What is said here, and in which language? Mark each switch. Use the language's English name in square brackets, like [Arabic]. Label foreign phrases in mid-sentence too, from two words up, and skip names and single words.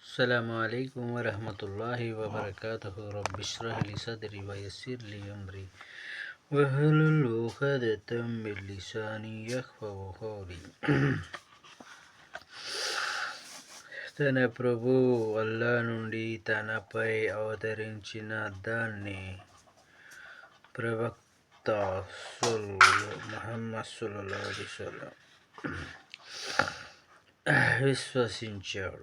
[Arabic] السلام عليكم ورحمة الله وبركاته. رب اشرح لي صدري ويسر لي أمري واحلل عقدة من لساني يفقهوا قولي. [Telugu] తన ప్రభు అల్లా నుండి తనపై అవతరించిన దాన్ని ప్రవక్త ముహమ్మద్ [Arabic] صلى الله عليه وسلم [Telugu] విశ్వసించాడు.